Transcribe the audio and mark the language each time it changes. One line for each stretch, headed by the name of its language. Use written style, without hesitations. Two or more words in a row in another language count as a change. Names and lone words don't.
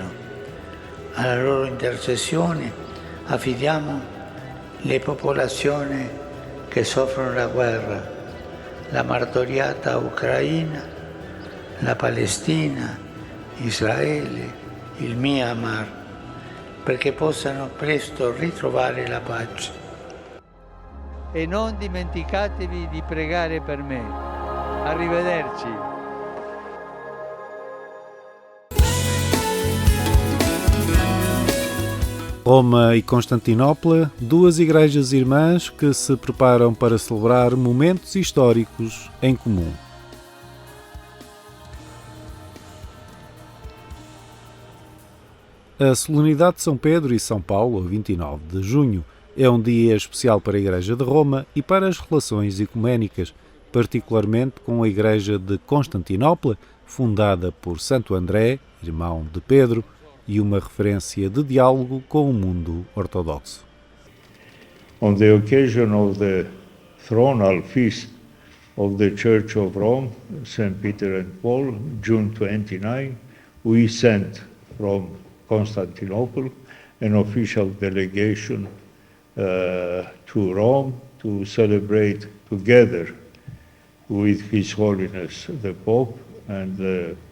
Italian: Alla loro intercessione affidiamo le popolazioni che soffrono la guerra, la martoriata Ucraina, la Palestina, Israele, il Myanmar, perché possano presto ritrovare la pace. E non dimenticatevi di pregare per me. Arrivederci.
Portuguese: Roma e Constantinopla, duas igrejas irmãs que se preparam para celebrar momentos históricos em comum. A solenidade de São Pedro e São Paulo, a 29 de junho, é um dia especial para a Igreja de Roma e para as relações ecuménicas, particularmente com a Igreja de Constantinopla, fundada por Santo André irmão de Pedro, e uma referência de diálogo com o mundo ortodoxo.
English: On the occasion of the thronal feast of the Church of Rome, St. Peter and Paul, June 29, we sent from Constantinople an official delegation to Rome to celebrate together with His Holiness the Pope and the